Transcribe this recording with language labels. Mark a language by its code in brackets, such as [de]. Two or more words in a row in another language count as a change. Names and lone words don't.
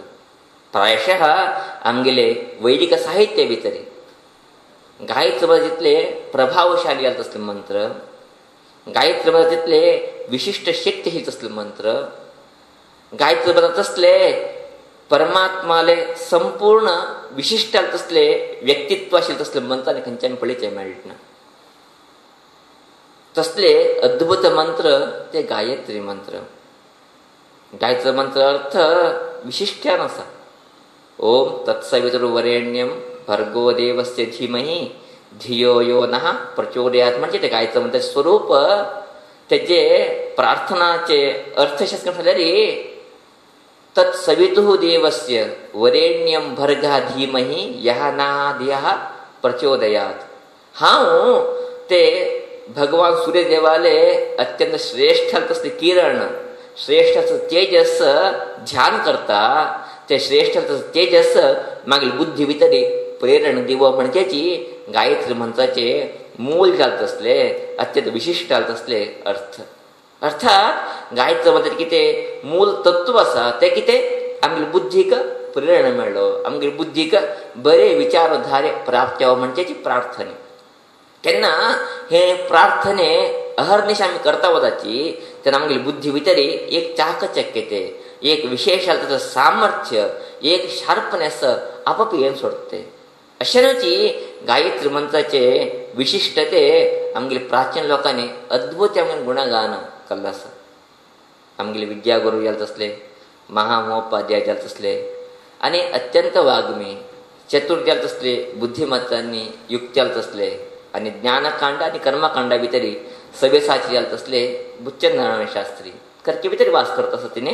[kok] प्रायशः आमगेले वैदिक साहित्य भितर गायत्री मंत्र जितले प्रभावशाली जाले तसले मंत्र, गायत्री मंत्र जितले विशिष्ट शक्ती ही तसले मंत्र, गायत्री मंत्र तसले परमात्माले संपूर्ण विशिष्ट तसले व्यक्तित्व आशिल्ले तसले मंत्र आनी खंयच्यान पळयचे मेळना. तसले अद्भुत मंत्र ते गायत्री मंत्र. गायत्री मंत्र अर्थ विशिष्ट्यान आसा. [sa] ओम तत्सवितुर्वरेण्यं भर्गो देवस्य धीमहि धियो यो नः प्रचोदयात्. [kok] म्हणजे ते गायत्री मंत्र स्वरूप तेजे प्रार्थनाचे अर्थशास्त्र जाल्यार [sa] तत्सवितुः देवस्य वरेण्यं भर्गः धीमहि यः नः धियः प्रचोदयात्. [kok] हांव ते भगवान सूर्यदेवाले अत्यंत श्रेष्ठ तसले किरण, श्रेष्ठ तेजस ध्यान करता. ते श्रेष्ठ तेजस मागील बुद्धी भितरी प्रेरण दिव म्हणच्याची गायत्री मंत्राचे मूल जात असले अत्यंत विशिष्ट जात असले अर्थ. अर्थात गायत्री मंत्र किते मूल तत्व असा ते किते आमगे बुद्धीक प्रेरणा मेळ्ळो, आमगे बुद्धीक बरे विचारधारे प्राप्त जावं म्हणच्याची प्रार्थने. तेन्ना हे प्रार्थने अहर्निश आमी करता वदाची तेन्ना आमगे बुद्धी भितरी एक चाकचक्यते, एक विशेष त्याचं सामर्थ्य, एक शार्पनेस आपोआप येऊन सोडते. अशाची गायत्री मंत्राचे विशिष्टते आमगे प्राचीन लोकांनी अद्भुत आमगे गुणगान केल्लो आसा. आमगे विद्यागुरू जाले तसले, महामहोपाध्याय जाले तसले आनी अत्यंत वाग्मी चतुर जाले तसले, बुद्धिमत्तांनी युक्त जाले तसले आनी ज्ञानकांड आनी कर्मकांडा भितरी सव्यसाची जाले तसले बुच्चन नारायण शास्त्री करके भितरी वास करता आसा तिने.